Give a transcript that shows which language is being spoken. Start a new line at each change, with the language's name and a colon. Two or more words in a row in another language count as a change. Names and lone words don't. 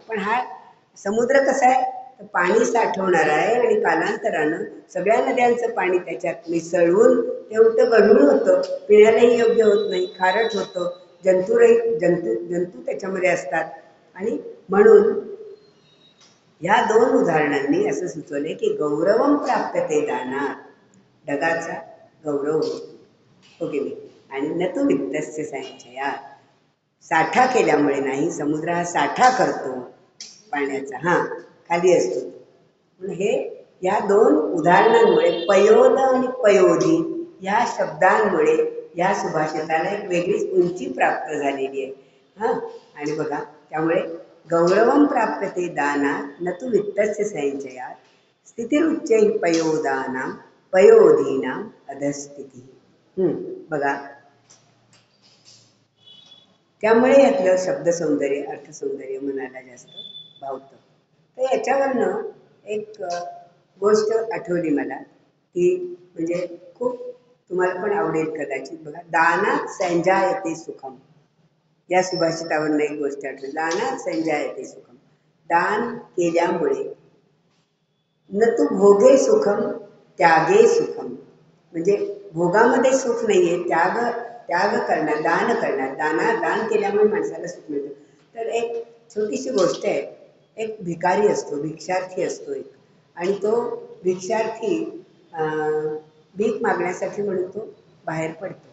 Marathi: पण हा समुद्र कसा आहे, तर पाणी साठवणारा आहे आणि कालांतरानं सगळ्या नद्यांचं पाणी त्याच्यात मिसळून ते उलटं गढूळ होतं, पिण्यालाही योग्य होत नाही, खारट होतं, जंतू त्याच्यामध्ये असतात. आणि म्हणून ह्या दोन उदाहरणांनी असं सुचवले की
Sanskrit: गौरवम प्राप्यते दानात,
Marathi: ढगाचा गौरव होतो, ओके मी, आणि
Sanskrit: न तु वित्तस्य संचयात,
Marathi: साठा केल्यामुळे नाही. समुद्र हा साठा करतो पाण्याचा, खाली असतो म्हणून हे या दोन उदाहरणांमुळे पयोद आणि पयोधी या शब्दांमुळे या सुभाषिताला एक वेगळीच उंची प्राप्त झालेली आहे. हां, आणि बघा त्यामुळे
Sanskrit: गौरवं प्राप्यते दानात न तु वित्तस्य संचयात स्थितिरुच्चैः पयोदानां पयोधीनां अधस्थितिः.
Marathi: बघा त्यामुळे यातलं शब्दसौंदर्य अर्थसौंदर्य मनाला जास्त भावतं. तर याच्यावरनं एक गोष्ट आठवली मला, ती म्हणजे खूप तुम्हाला पण आवडेल कदाचित. बघा,
Sanskrit: दानात संजायते सुखम
Marathi: या सुभाषितावरनं एक गोष्ट आठवली.
Sanskrit: दानात संजायते सुखम,
Marathi: दान केल्यामुळे
Sanskrit: न तू भोगे सुखम त्यागे सुखम,
Marathi: म्हणजे भोगामध्ये सुख नाहीये, त्याग करणार, दान करणार, दान केल्यामुळे माणसाला सुख मिळतं. तर एक छोटीशी गोष्ट आहे. एक भिकारी असतो, भिक्षार्थी असतो एक, आणि तो भिक्षार्थी भीक मागण्यासाठी म्हणून तो बाहेर पडतो.